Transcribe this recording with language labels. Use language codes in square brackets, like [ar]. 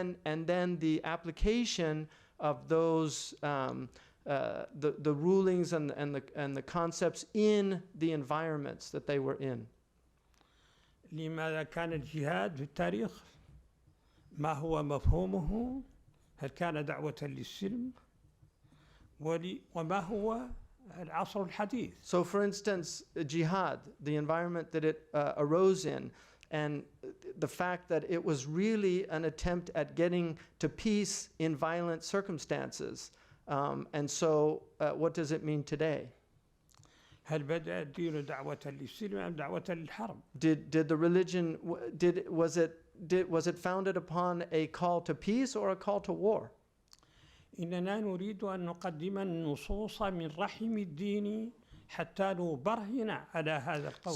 [en] and then the application of those the rulings and the concepts in the environments that they were in. [ar] لماذا كان الجهاد في التاريخ؟ ما هو مفهومه؟ هل كان دعوة للسلم؟ وما هو العصر الحديث؟ [en] So for instance, jihad, the environment that it arose in, and the fact that it was really an attempt at getting to peace in violent circumstances. And so what does it mean today? [ar] هل بدأ الدين دعوة للسلم أم دعوة للحرب؟ [en] Did the religion was it founded upon a call to peace or a call to war? [ar] إننا نريد أن نقدم النصوص من رحم الدين حتى نبرهن على هذا القول.